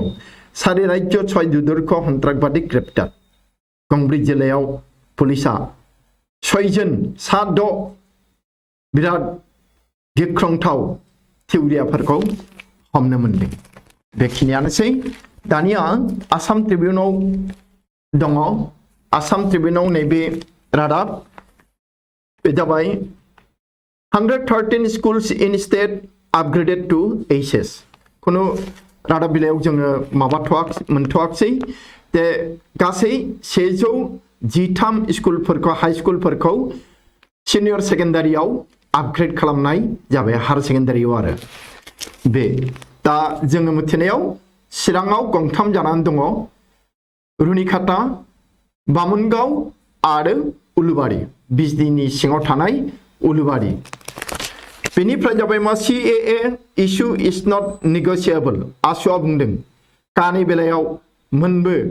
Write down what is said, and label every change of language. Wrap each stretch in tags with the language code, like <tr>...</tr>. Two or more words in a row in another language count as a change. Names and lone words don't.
<brx>सारि राज्य 6 दुर्धर्ष सन्त्रासबादी ग्रेप्टार गंब्रै जिल्लायाव पुलिसा 6 जन 7 बिराद गिख्रंथाव थिउरियाफोरखौ हमनो मोनदों बेखिनियानोसै दानिया आसाम ट्रिब्युनाव दङ आसाम ट्रिब्युनाव नैबे रादाब बे जाबाय</brx> <en>113 schools in state upgraded to HS</en> <brx>खुनु रादाब बिलाइयाव जोङो मोनथ'वाखै जे गासै 113 स्कुलफोरखौ हाई स्कुलफोरखौ सिनियर सेकेन्डारियाव आपग्रेड खालामनाय जाबाय हायर सेकेन्डारियाव आरो बे दा जोङो मिथिनायाव चिराङाव गंथाम जानानै दङ रुनिखाता बामुनगाव आरो उलुबारि बिजनीनि सिङाव थानाय उलुबारि बेनिफ्राय जाबाय मा</brx> <en>CAA issue is not negotiable</en> <brx>आसुआ बुंदों कानि बेलायाव मोनबो</brx>